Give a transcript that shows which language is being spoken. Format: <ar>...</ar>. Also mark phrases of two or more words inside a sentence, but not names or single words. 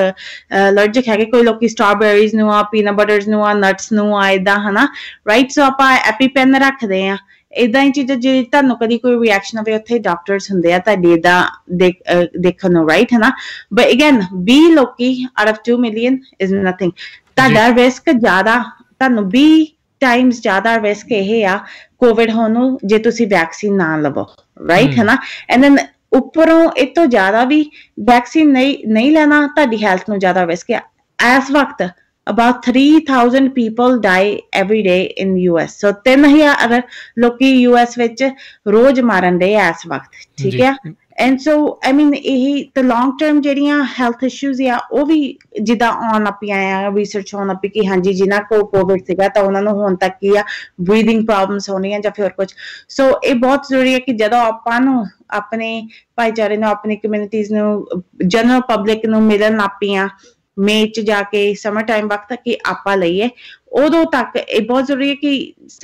<pa>ਅਲਰਜਿਕ ਹੈਗੇ ਕੋਈ ਲੋਕੀ ਸਟ੍ਰਾਬੇਰੀਜ਼ ਨੂੰ ਆ</pa> <en>peanut butters</en> <pa>ਨੂੰ ਆ ਨਟਸ ਨੂੰ ਆ ਏਦਾਂ ਹਨਾ</pa> <en>right so</en> <pa>ਆਪਾਂ ਐਪੀਪੈਨ ਰੱਖਦੇ ਆ ਏਦਾਂ ਹੀ ਚੀਜ਼ਾਂ ਜੇ ਤੁਹਾਨੂੰ ਕਦੀ ਕੋਈ ਰਿਐਕਸ਼ਨ ਹੋਵੇ ਉੱਥੇ ਡਾਕਟਰਸ ਹੁੰਦੇ ਆ ਤੁਹਾਡੀ ਏਦਾਂ ਦੇਖਣ ਨੂੰ ਰਾਈਟ ਹੈ ਨਾ</pa> <en>but again</en> <pa>20 ਲੋਕੀ</pa> <en>out of 2 million is nothing</en> <pa>ਤੁਹਾਡਾ ਰਿਸਕ ਜ਼ਿਆਦਾ ਤੁਹਾਨੂੰ 20 ਟਾਈਮਸ ਜ਼ਿਆਦਾ ਰਿਸਕ ਇਹ ਆ ਕੋਵਿਡ ਹੋਣ ਨੂੰ ਜੇ ਤੁਸੀਂ ਵੈਕਸੀਨ ਨਾ ਲਵੋ ਰਾਈਟ ਹੈ ਨਾ</pa> <en>and then</en> <pa>ਉੱਪਰੋਂ ਇਹ ਤੋਂ ਜ਼ਿਆਦਾ ਵੀ ਵੈਕਸੀਨ ਨਹੀਂ ਲੈਣਾ ਤੁਹਾਡੀ ਹੈਲਥ ਨੂੰ ਜ਼ਿਆਦਾ ਰਿਸਕ ਆ ਇਸ</pa> <en>ਵਕਤ about 3,000 people die every day in US so 3,000</en> <pa>ਲੋਕੀ US ਵਿੱਚ ਰੋਜ਼ ਮਾਰਨ ਦੇ ਇਸ ਵਕਤ ਠੀਕ ਹੈ</pa> <en>and so I</en> <pa>mean ਇਹੀ</pa> <en>the long term</en> <pa>ਜਿਹੜੀਆਂ</pa> <en>health issues</en> <pa>ਆ ਉਹ ਵੀ ਜਿੱਦਾਂ ਆਉਣ ਲੱਪੀਆਂ ਆ ਰਿਸਰਚ ਹੋਣ ਲੱਪੀ ਕਿ ਹਾਂਜੀ ਜਿਨ੍ਹਾਂ ਕੋਲ ਕੋਵਿਡ ਸੀਗਾ ਤਾਂ ਉਹਨਾਂ ਨੂੰ ਹੁਣ ਤੱਕ ਕੀ ਆ</pa> <en>breathing problems</en> <pa>ਹੋਣੀਆਂ ਜਾਂ ਫਿਰ ਕੁਝ ਸੋ ਇਹ ਬਹੁਤ ਜ਼ਰੂਰੀ ਹੈ ਕਿ ਜਦੋਂ ਆਪਾਂ ਨੂੰ ਆਪਣੇ ਭਾਈਚਾਰੇ ਨੂੰ ਆਪਣੀ ਕਮਿਊਨਿਟੀਜ਼ ਨੂੰ</pa> <en>general public</en> <pa>ਨੂੰ ਮਿਲਣ ਲੱਪੀਆਂ ਮਈ 'ਚ ਜਾ ਕੇ</pa> <en>summer time</en> <pa>ਵਕਤ ਕਿ ਆਪਾਂ ਲਈਏ ਉਦੋਂ ਤੱਕ ਇਹ ਬਹੁਤ ਜ਼ਰੂਰੀ ਹੈ ਕਿ</pa>